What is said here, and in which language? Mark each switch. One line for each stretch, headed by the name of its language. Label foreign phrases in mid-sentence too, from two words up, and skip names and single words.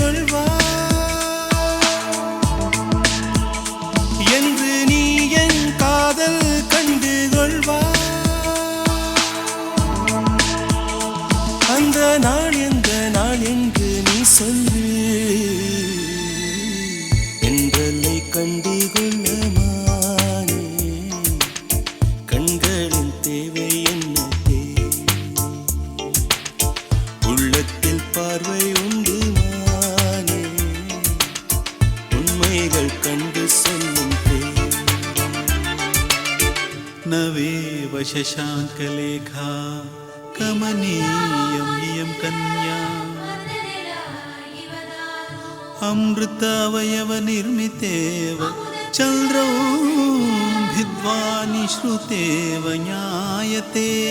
Tamil: என்று நீ என் காதல் கண்டு அந்த நாள் எந்த நாள் என்று நீ சொல்லு என்றலை கண்டு கொள்ளமானே கண்களின் தேவை என்ன உள்ளத்தில் பார்வை உண்டு மானே உண்மைகள் கண்டு சொல்லும்
Sanskrit: नवेव शशाङ्कलेखा कमनीयं इयं कन्या अमृतावयवनिर्मितेव चन्द्रौभिद्वा निश्रुतेव ज्ञायते